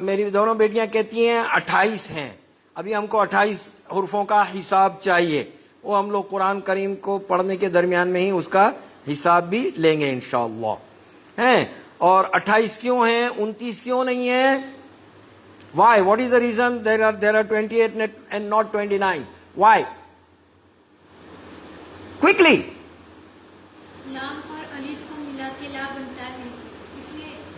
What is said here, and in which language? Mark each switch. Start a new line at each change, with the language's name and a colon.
Hindi: मेरी दोनों बेटियां कहती हैं 28 हैं. अभी हमको 28 हुरूफों का हिसाब चाहिए. वो हम लोग कुरान करीम को पढ़ने के दरमियान में ही उसका हिसाब भी लेंगे इंशाअल्लाह. हैं? और 28 क्यों हैं, 29 क्यों नहीं है?
English: Why? What is the reason there are 28 and not 29? Why? Quickly.
Hindi: लाम और अलिफ को मिला के ला बनता है, इसलिए.